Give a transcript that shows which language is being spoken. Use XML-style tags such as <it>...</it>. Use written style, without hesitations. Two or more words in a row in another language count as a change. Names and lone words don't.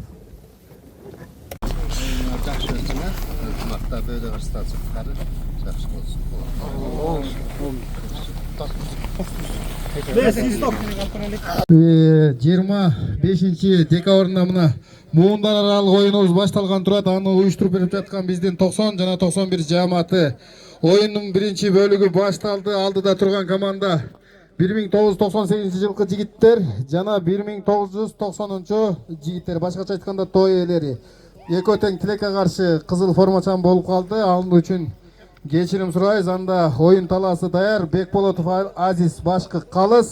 <ky>Жыйырма бешинчи декабрында мына муундар аралык оюнубуз башталган турат. Аны уюштуруп берип жаткан биздин 90 жана 91 жааматы. Оюнун биринчи бөлүгү башталды. Алдыда турган команда 1998 жылкы жигиттер жана 1990 жигиттер. Башкача айтканда той ээлери. Экөө тең тилекке каршы кызыл формачан болуп калды. Ал үчүн кечирим сурайбыз. Анда оюн талаасы даяр. Бекболотов Азиз башкы калыс.</ky>